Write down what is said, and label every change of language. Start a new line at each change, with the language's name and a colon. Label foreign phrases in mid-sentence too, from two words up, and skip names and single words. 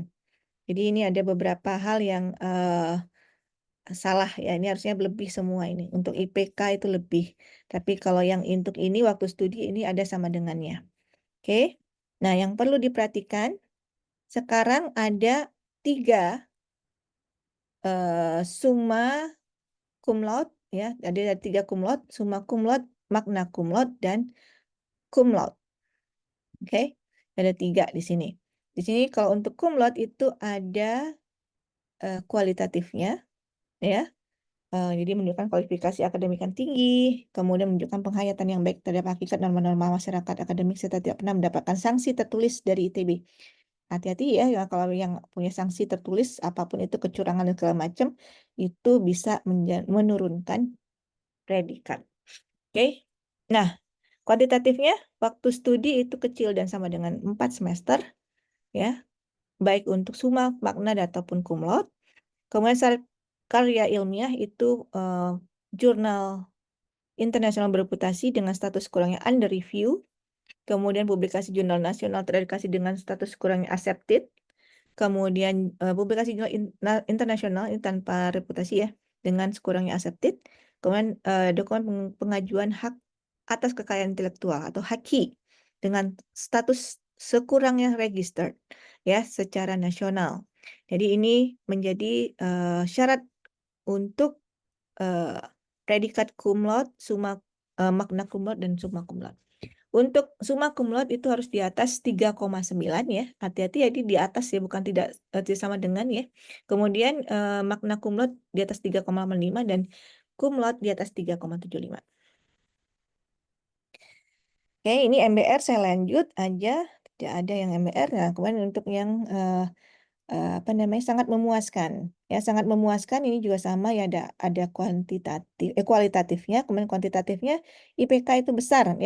Indonesian: Jadi ini ada beberapa hal yang salah ya, ini harusnya lebih semua ini. Untuk IPK itu lebih. Tapi kalau yang untuk ini waktu studi ini ada sama dengannya. Oke. Nah, yang perlu diperhatikan sekarang ada 3
Latin: summa cum laude
Indonesian: ya, ada 3
Latin: cum laude, summa cum laude, magna cum laude,
Indonesian: dan
Latin: cum laude.
Indonesian: Oke, ada 3 di sini. Di sini kalau untuk
Latin: cum laude
Indonesian: itu ada kualitatifnya, ya. Jadi menunjukkan kualifikasi akademik yang tinggi, kemudian menunjukkan penghayatan yang baik terhadap hakikat norma-norma masyarakat akademik serta tidak pernah mendapatkan sanksi tertulis dari ITB. Hati-hati ya, kalau yang punya sanksi tertulis apapun itu kecurangan dan segala macam itu bisa menurunkan predikat. Oke. Nah, kuantitatifnya waktu studi itu kecil dan sama dengan 4 semester ya, baik untuk summa, magna ataupun
Latin: cum laude.
Indonesian: Kemudian syarat karya ilmiah itu jurnal internasional bereputasi dengan status kurangnya
English: under review.
Indonesian: Kemudian publikasi jurnal nasional teredukasi dengan status kurangnya accepted. Kemudian publikasi jurnal internasional ini tanpa reputasi ya, dengan sekurangnya accepted. Kemudian dokumen pengajuan hak atas kekayaan intelektual atau HAKI dengan status sekurangnya registered ya secara nasional. Jadi ini menjadi syarat untuk predikat
Latin: cum laude, summa magna cum laude
Indonesian: dan
Latin: summa cum laude.
Indonesian: Untuk
Latin: summa cum laude
Indonesian: itu harus di atas 3,9 ya. Hati-hati ya di atas ya, bukan tidak sama dengan ya. Kemudian
Latin: magna cum laude
Indonesian: di atas 3,5 dan
Latin: cum laude
Indonesian: di atas 3,75. Oke, ini MBR saya lanjut aja. Tidak ada yang MBR. Nah, kemudian untuk yang apa namanya sangat memuaskan ya, sangat memuaskan ini juga sama ya, ada kualitatifnya, kemudian kuantitatifnya IPK itu besar ya.